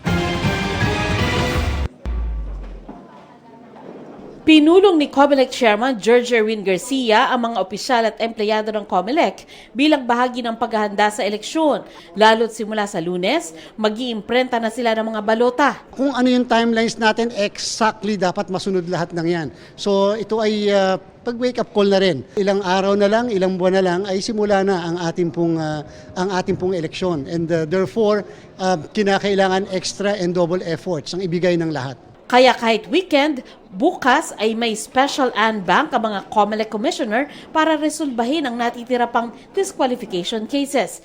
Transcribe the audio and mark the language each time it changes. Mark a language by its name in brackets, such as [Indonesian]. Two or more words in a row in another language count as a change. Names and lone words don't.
[Filipino] Pinulong ni COMELEC Chairman George Erwin Garcia ang mga opisyal at empleyado ng COMELEC bilang bahagi ng paghahanda sa eleksyon. Lalo't simula sa Lunes, mag-iimprenta na sila ng mga balota. Kung ano yung timelines natin, exactly dapat masunod lahat ng yan. So ito ay pag- [English] wake up call [Filipino] na rin. Ilang araw na lang, ilang buwan na lang ay simula na ang ating pong eleksyon. [English] And therefore, [Filipino] kinakailangan [English] extra and double efforts [Filipino] ang ibigay ng lahat. Kaya kahit weekend, bukas ay may special unbank ang mga COMELEC Commissioner para resolbahin ang natitira pang [English] disqualification cases.